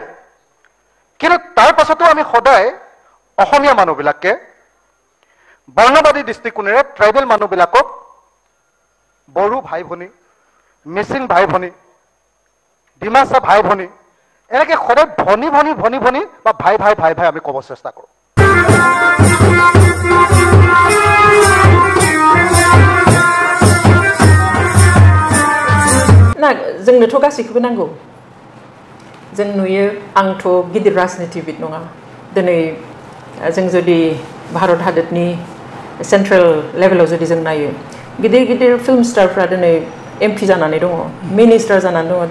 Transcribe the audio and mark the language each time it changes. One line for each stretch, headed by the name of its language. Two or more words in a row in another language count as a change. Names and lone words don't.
Assamese: কিন্তু তাৰ পাছতো আমি সদায় অসমীয়া মানুহবিলাকে বৰ্ণবাদী দৃষ্টিকোণেৰে ট্ৰাইবেল মানুহবিলাকক বড়ো ভাই ভনী, মিচিং ভাই ভনী, ডিমাচা ভাই ভনী, এনেকৈ সদায় ভনী ভনী ভনী ভনী বা ভাই ভাই ভাই ভাই আমি ক'ব চেষ্টা কৰোঁ।
Bodo: ना जोंनोथ' गासैखौबो नांगौ। जों नुयो, आंथ' गिदिर राजनितिबिद नङा। दिनै जों जुदि भारत हादरनि सेन्ट्रेल लेभेलाव जुदि जों नायो, गिदिर गिदिर फिल्म स्टारफ्रा दिनै MP जानानै दङ, मिनिस्टार जानानै दङ।